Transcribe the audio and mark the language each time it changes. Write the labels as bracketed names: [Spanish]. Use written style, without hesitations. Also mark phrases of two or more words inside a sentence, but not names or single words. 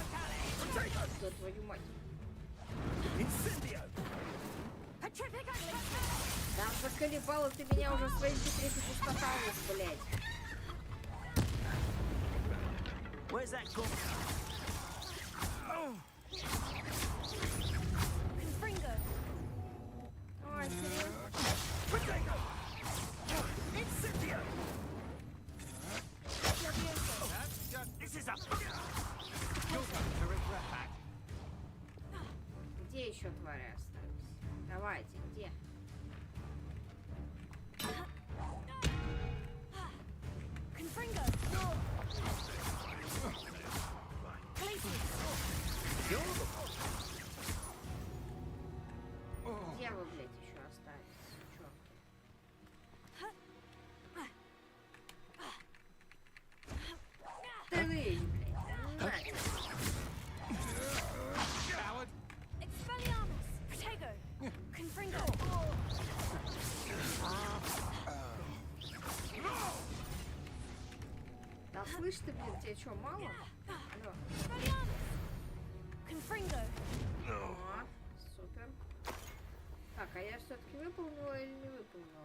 [Russian] да твою мать. Incendio! Да заколебала ты меня уже своим секретным пустотами, блядь. [English] Where's that gun? [Russian] Confringo. Ой, серьезно? Potato! Incendio! [English] This is a... You'll come to regret that. [Russian] Где еще твари остались? Давайте, где? Confringo. Где вы, блядь, еще остались, сучонки? Ты выйди, блядь. Нафиг. Expelliarmus. Protego. Confringo. Да слышь ты, блин, тебе что, мало? Алло. Confringo. О, супер. Так, а я все-таки выполнила или не выполнила?